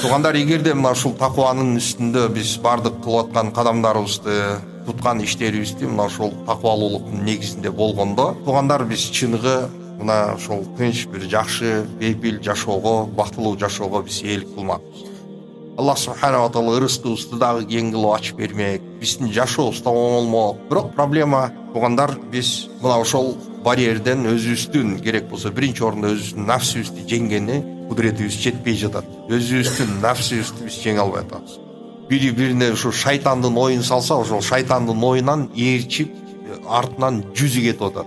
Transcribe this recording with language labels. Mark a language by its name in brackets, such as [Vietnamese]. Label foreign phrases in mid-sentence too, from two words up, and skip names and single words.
[Kyrgyz] Тугандар, эгерде мына ушул такыбанын үстүндө биз бардык кылып аткан кадамдарыбызды, туткан иштерибизди мына ушул такыбалуулуктун негизинде болгондо, тугандар, биз чыныгы мына ошол тынч бир жакшы, бейпил жашоого, бактылуу жашоого биз ээлик кылмакпыз. [Arabic] الله سبحانه وتعالى [Kyrgyz] ырыскыбызды дагы кең кылып ачып бермек, биздин жашообузда оңолмок. Бирок проблема, тугандар, биз мына ошол барьерден өзүбүздүн керек болсо биринчи орунда өзүбүздүн нафсибизди жеңгени кудуретибиз жетпей жатат. Өзүбүздүн нафсибизди биз жеңе албай атабыз. Бири-бирине ушу шайтандын оюн салса, ошол шайтандын оюнан ээрчип артынан жүзү кетип атат.